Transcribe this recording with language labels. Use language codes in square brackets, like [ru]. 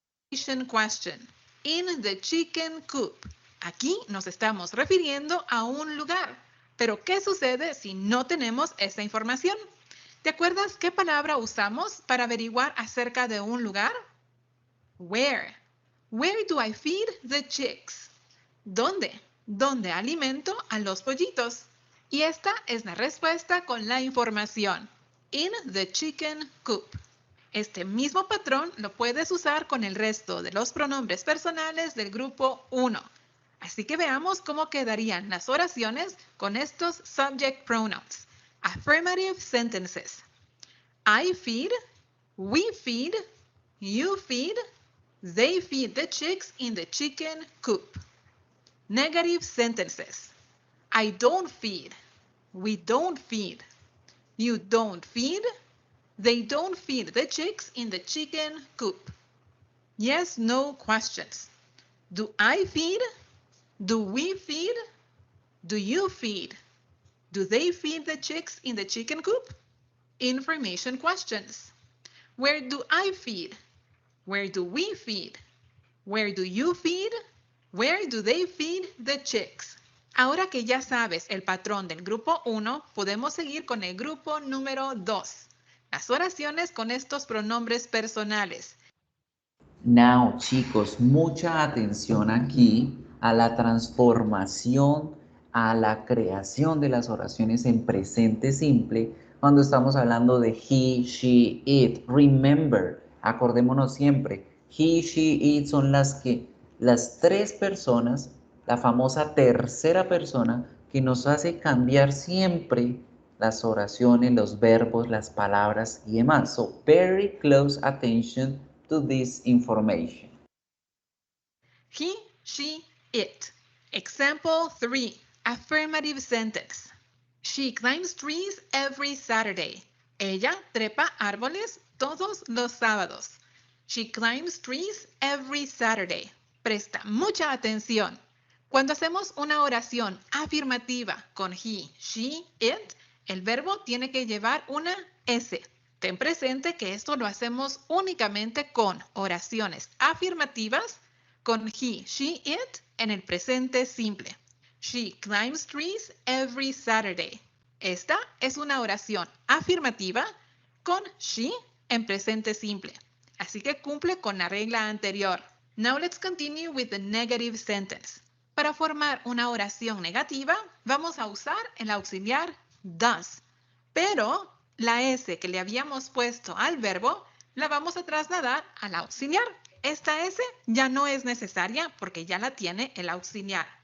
[en] Question. In the chicken coop. [es] Aquí nos estamos refiriendo a un lugar. Pero, ¿qué sucede si no tenemos esa información? ¿Te acuerdas qué palabra usamos para averiguar acerca de un lugar? [en] Where. Where do I feed the chicks? [es] ¿Dónde? ¿Dónde alimento a los pollitos? Y esta es la respuesta con la información. [en] In the chicken coop. [es] Este mismo patrón lo puedes usar con el resto de los pronombres personales del grupo 1. Así que veamos cómo quedarían las oraciones con estos subject pronouns. [en] Affirmative sentences. I feed, we feed, you feed, they feed the chicks in the chicken coop. Negative sentences. I don't feed, we don't feed, you don't feed, they don't feed the chicks in the chicken coop. Yes, no questions. Do I feed? Do we feed? Do you feed? Do they feed the chicks in the chicken coop? Information questions. Where do I feed? Where do we feed? Where do you feed? Where do they feed the chicks? [es] Ahora que ya sabes el patrón del grupo 1, podemos seguir con el grupo número 2. Las oraciones con estos pronombres personales. Now, chicos, mucha atención aquí a la transformación, a la creación de las oraciones en presente simple cuando estamos hablando de he, she, it. Remember, acordémonos siempre, he, she, it son las tres personas, la famosa tercera persona que nos hace cambiar siempre las oraciones, los verbos, las palabras y demás. [en] So, very close attention to this information. He, she, it. Example 3. Affirmative sentence. She climbs trees every Saturday. [es] Ella trepa árboles todos los sábados. [en] She climbs trees every Saturday. [es] Presta mucha atención. Cuando hacemos una oración afirmativa con he, she, it, el verbo tiene que llevar una S. Ten presente que esto lo hacemos únicamente con oraciones afirmativas con he, she, it en el presente simple. She climbs trees every Saturday. Esta es una oración afirmativa con she en presente simple. Así que cumple con la regla anterior. [en] Now let's continue with the negative sentence. [es] Para formar una oración negativa, vamos a usar el auxiliar does. Pero la S que le habíamos puesto al verbo la vamos a trasladar al auxiliar. Esta S ya no es necesaria porque ya la tiene el auxiliar.